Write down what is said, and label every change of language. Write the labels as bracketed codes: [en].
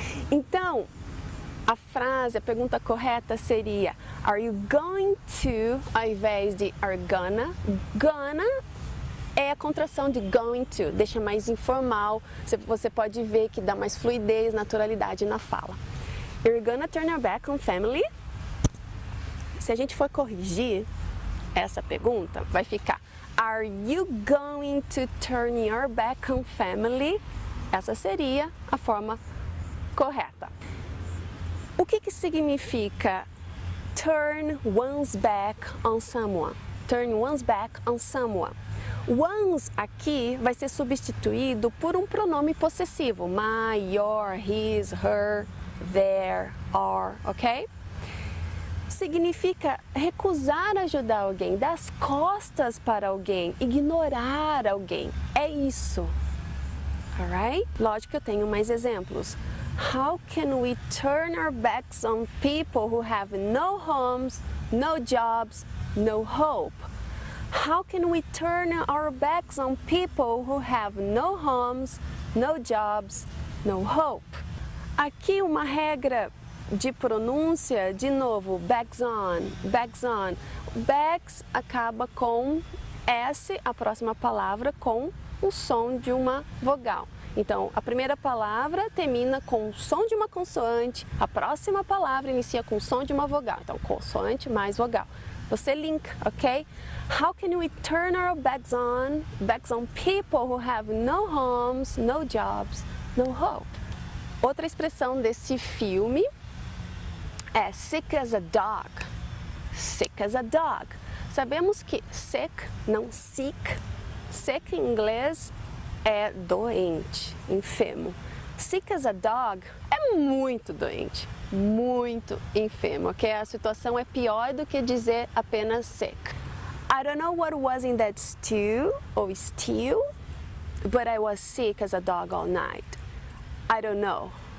[pt] Então, a frase, a pergunta correta seria [en] are you going to, [pt] ao invés de [en] are gonna. [pt] Gonna é a contração de going to, deixa mais informal, você pode ver que dá mais fluidez, naturalidade na fala. [en] You're gonna turn your back on family? [pt] Se a gente for corrigir essa pergunta, vai ficar [en] are you going to turn your back on family? [pt] Essa seria a forma correta. O que significa [en] turn one's back on someone? Turn one's back on someone. [pt] One's aqui vai ser substituído por um pronome possessivo. [en] My, your, his, her, their, our, ok? [pt] Significa recusar ajudar alguém, dar as costas para alguém, ignorar alguém. É isso. [en] Alright? [pt] Lógico que eu tenho mais exemplos. [en] How can we turn our backs on people who have no homes, no jobs, no hope? How can we turn our backs on people who have no homes, no jobs, no hope? [pt] Aqui uma regra de pronúncia, de novo, [en] backs on, backs on. [pt] Backs acaba com S, a próxima palavra, com o som de uma vogal. Então, a primeira palavra termina com o som de uma consoante, a próxima palavra inicia com o som de uma vogal. Então, consoante mais vogal. Você linka, ok? [en] How can we turn our backs on people who have no homes, no jobs, no hope? [pt] Outra expressão desse filme é [en] sick as a dog. Sick as a dog. [pt] Sabemos que [en] sick, [pt] não [en] sick. [pt] Sick em inglês é doente, enfermo. [en] Sick as a dog [pt] é muito doente, muito enfermo, ok? A situação é pior do que dizer apenas sick. [en] I don't know what was in that stew or stew, but I was sick as a dog all night. I don't know.